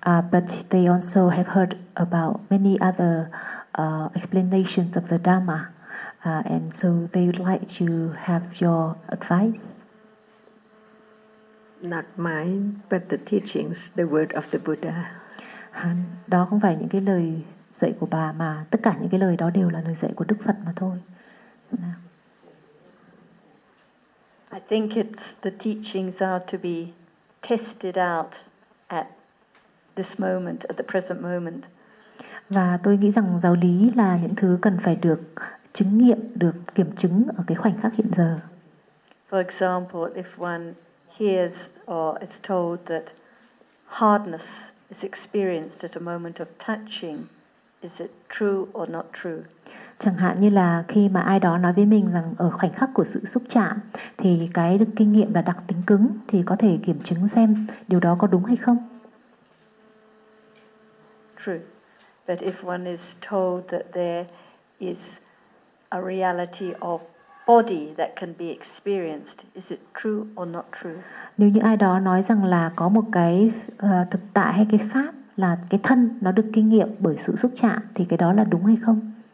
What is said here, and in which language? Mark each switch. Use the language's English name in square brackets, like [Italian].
[English] But they also have heard about many other explanations of the Dhamma, and so they would like to have your advice. Not mine, but the teachings, the word of the Buddha. [Vietnamese] Đó không phải những cái lời dạy của bà, mà tất cả những cái lời đó đều là lời dạy của Đức Phật mà thôi. [English] I think it's the teachings are to be tested out at this moment, at the present moment. [Vietnamese] Và tôi nghĩ rằng giáo lý là những thứ cần phải được chứng nghiệm, được kiểm chứng ở cái khoảnh khắc hiện giờ. [English] For example, if one hears or is told that hardness is experienced at a moment of touching, is it true or not true? [Vietnamese] Chẳng hạn như là khi mà ai đó nói với mình rằng ở khoảnh khắc của sự xúc chạm thì cái kinh nghiệm là đặc tính cứng, thì có thể kiểm chứng xem điều đó có đúng hay không? [English] True. But if one is told that there is a reality of body that can be experienced, is it true or not true? [Vietnamese] Nếu như ai đó nói rằng là có một cái thực tại hay cái pháp là cái thân nó được kinh nghiệm bởi sự xúc chạm, thì cái đó là đúng hay không?